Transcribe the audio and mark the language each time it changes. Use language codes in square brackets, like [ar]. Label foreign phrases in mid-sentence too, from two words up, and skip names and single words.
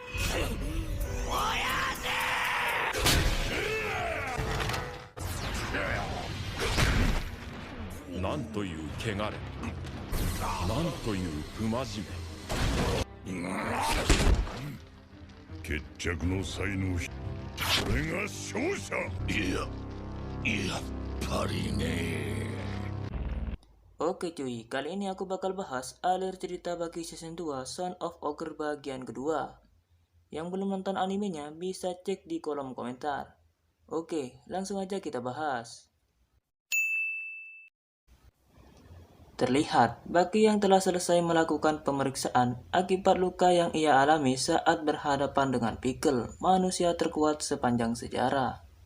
[ja] なんという汚れ、なんという不真面目。決着の才能、それが勝者。やっぱりね。 [id] Oke cuy, kali ini aku bakal bahas alur cerita bagi season 2 Son of Ogre bagian kedua. Yang belum nonton animenya bisa cek di kolom komentar. Oke, langsung aja kita bahas. Terlihat, Baki yang telah selesai melakukan pemeriksaan akibat luka yang ia alami saat berhadapan dengan Pickle, manusia terkuat sepanjang sejarah.